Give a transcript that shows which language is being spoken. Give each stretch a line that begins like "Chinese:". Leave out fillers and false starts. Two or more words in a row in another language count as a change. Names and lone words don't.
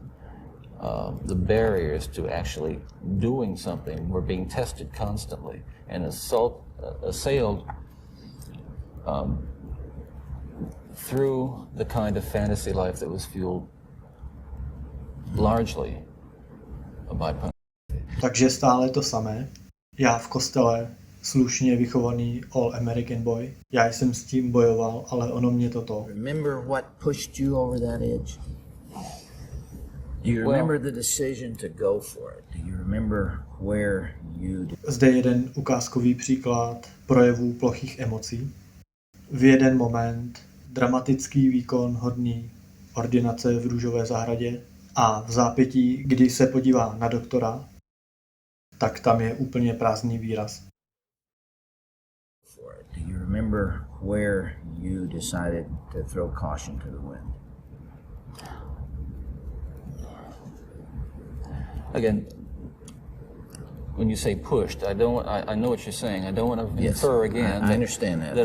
English: The barriers to actually doing something were being tested constantly and assailed through the kind of fantasy life that was fueled largely by pornography.
Czech: Takže stále to samé. Já v kostele, slušně vychovaný
English: all American boy.
Czech: Já jsem s tím bojoval, ale ono mě toto.
English: Remember what pushed you over that edge? Do you remember the decision to go for it? Do you remember where you...
Czech: Zde jeden ukázkový příklad projevů plochých emocí. V jeden moment dramatický výkon hodný ordinace v růžové zahradě a v zápětí, kdy se podívá na doktora, tak tam je úplně prázdný výraz.
English: Do you remember where you decided to throw caution to the wind? Again, when you say pushed, I know what you're saying. I don't want to infer again. I understand that.